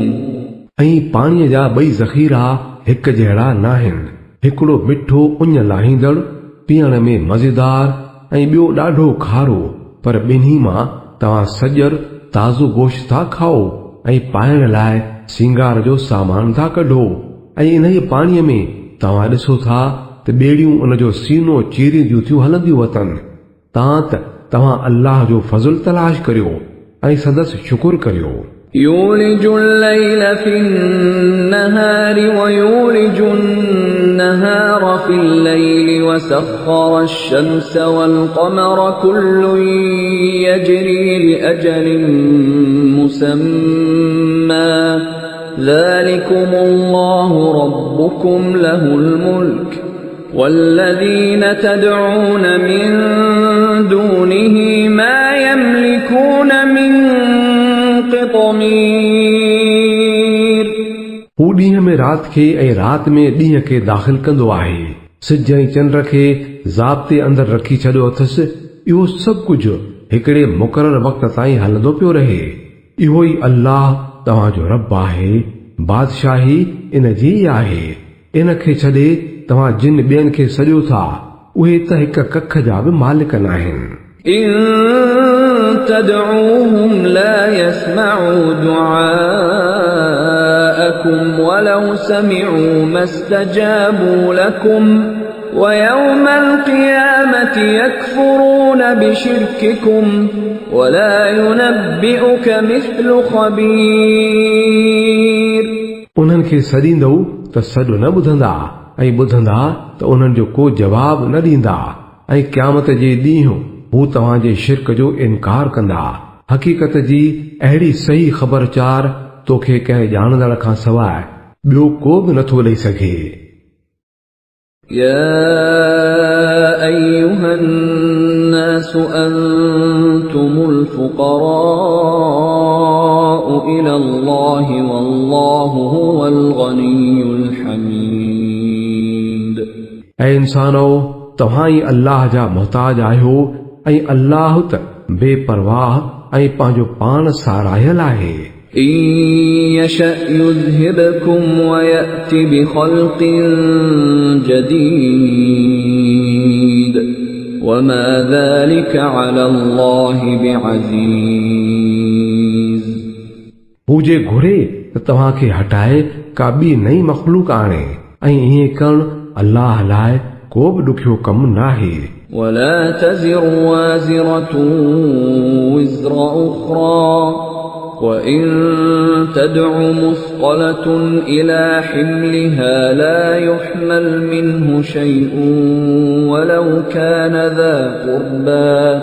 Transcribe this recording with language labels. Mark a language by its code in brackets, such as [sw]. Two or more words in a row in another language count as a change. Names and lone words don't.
[sd] ऐं पाणीअ जा ॿई ज़ख़ीरा हिक जहिड़ा नाहिनि। हिकिड़ो मिठो उञ लाहींदड़ पीअण में मज़ेदार ऐं ॿियो ॾाढो खारो, पर ॿिन्ही मां तव्हां सॼर ताज़ो गोश्त था खाओ ऐं पाइण लाइ सिंगार जो सामान था कढो। ऐं इन पाणीअ में तव्हां ॾिसो था त ॿेड़ियूं उन जो सीनो चीरींदियूं थियूं हलंदियूं वतन। तव्हां अल्लाह जो फज़ल तलाश करियो ऐं संदसि शुकुर करियो। [ar] يولج الليل في النهار ويولج النهار في الليل وسخر الشمس والقمر كل يجري لأجل مسمى ذلكم الله ربكم له الملك والذين تدعون من دونه ما يملكون من قطمير. [sd] हू ॾींहं में राति खे ऐं राति में ॾींहं खे दाख़िल कंदो आहे। सिज ऐं चंड खे ज़ाब्ते अंदरि रखी छॾियो अथसि। इहो सभु कुझु हिकिड़े मुक़ररु वक़्त ताईं हलंदो पियो रहे। इहो ई अल्लाह तव्हांजो रब आहे। बादशाही इन जी आहे। इन खे छॾे तव्हां जिन ॿियनि खे सॼो था उहे त हिक कख जा बि मालिक न आहिनि। [ar] إن تدعوهم لا يسمعوا دعاءكم ولو سمعوا ما استجابوا لكم ويوم القيامة يكفرون بشرككم ولا ينبئك مثل خبير. [sd] उन्हनि खे सॾींदो त सॾु न ॿुधंदा ऐं ॿुधंदा त उन्हनि जो को जवाब न ॾींदा ऐं क़यामत जे ॾींहुं हू तव्हांजे शिरक जो इनकार कंदा। हक़ीक़त जी अहिड़ी सही ख़बरचार तोखे कंहिं ॼाणंदड़ खां सवाइ ॿियो को बि नथो ॾेई सघे। [ar] يا أيها الناس أنتم الفقراء إلى الله والله هو الغني الحميد. [sd] ऐं इंसानो तव्हां ई अल्लाह जा मुहताज आहियो ऐं अल्लाह त बेपरवाह ऐं पंहिंजो पाण सारायल आहे। [ar] إن يشأ يذهبكم ويأت بخلق جديد وما ذلك على الله بعزيز. [sd] हू जे घुरे त तव्हांखे हटाए का ॿी नई मख़लूक आणे ऐं ईअं करणु अल्लाह लाइ को बि ॾुखियो कमु नाहे। [ar] ولا تزر وازرة وزر أخرى وإن تدع مثقلة إلى حملها لا يحمل منه شيء ولو كان ذا قربى